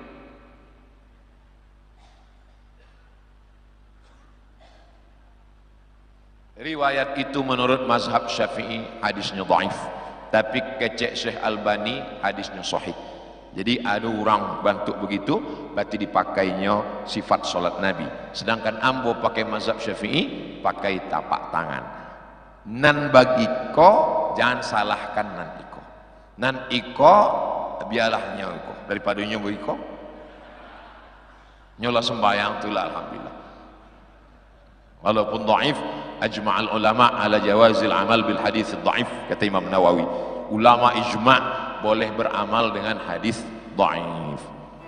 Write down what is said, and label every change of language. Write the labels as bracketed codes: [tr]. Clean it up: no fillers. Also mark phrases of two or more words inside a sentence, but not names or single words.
[id] Riwayat itu menurut mazhab Syafi'i hadisnya dhaif. Tapi kecek Syekh Albani hadisnya sahih. Jadi ada orang bantu begitu, berarti dipakainya sifat solat Nabi. Sedangkan ambo pakai mazhab Syafi'i, pakai tapak tangan. [min] Nan bagi ko, jangan salahkan nan iko. Nan iko, biarlah nyawa iko. Daripada nyawa iko, nyola sembahyang itulah alhamdulillah. [id] Walaupun dhaif, [ar] أجمع العلماء على جواز العمل بالحديث الضعيف, [id] kata Imam Nawawi. Ulama ijma' boleh beramal dengan hadis dhaif.